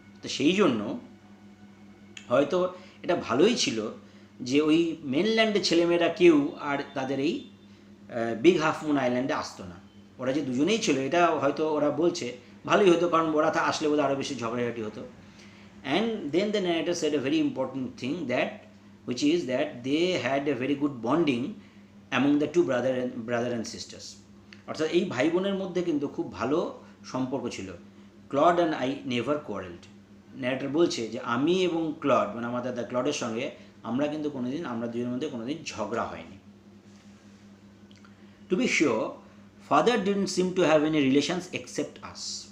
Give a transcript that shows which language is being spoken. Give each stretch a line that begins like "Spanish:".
Bangla: তো সেই জন্য হয়তো এটা ভালোই ছিল যে ওই মেনল্যান্ডে ছেলেমেয়েরা কেউ আর তাদের এই বিগ হাফ মুন আইল্যান্ডে আসতো না. ওরা যে দুজনেই ছিল, এটা হয়তো ওরা বলছে ভালোই হতো, কারণ ওরা আসলে বোধহয় আরও বেশি ঝগড়াঝাটি হতো.
English: And then the narrator said a very important thing, which is that they had a very good bonding among the two brother and sisters.
Bangla: অর্থাৎ এই ভাই বোনের মধ্যে কিন্তু খুব ভালো সম্পর্ক ছিল.
English: Claude and I never quarrelled.
Bangla: Narrator বলছে যে আমি এবং ক্লড, মানে আমার দাদা ক্লডের সঙ্গে আমরা দুজনের মধ্যে কোনোদিন ঝগড়া হয়নি.
English: To be sure father didn't seem to have any relations except us.